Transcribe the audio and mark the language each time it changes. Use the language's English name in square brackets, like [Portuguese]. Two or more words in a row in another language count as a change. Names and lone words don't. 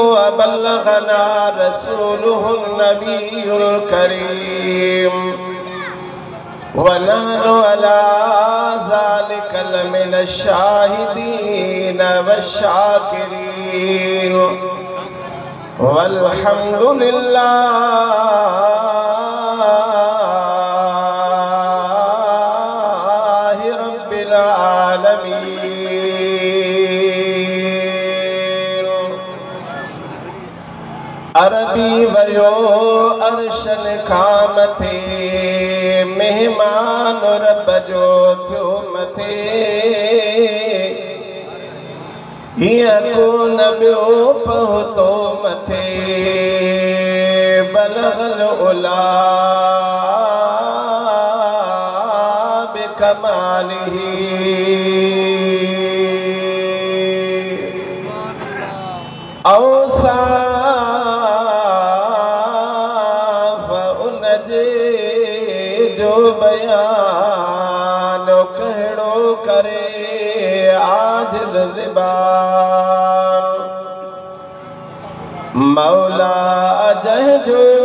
[Arabic] بلغنا رسوله النبي الكريم ونحن على ذلك لمن الشاهدين والشاكرين والحمد لله رب العالمين. [Sindhi] अरबी वयो अर्शन खामते मेहमान रब जो थियो मथे हीअं को न ॿियो पहुतो मथे [Arabic] بلغ العلى بكماله [Sindhi] औसाफ़ उन जे जो बयान कहिड़ो करे आजिज़ ज़बान मौला जहजो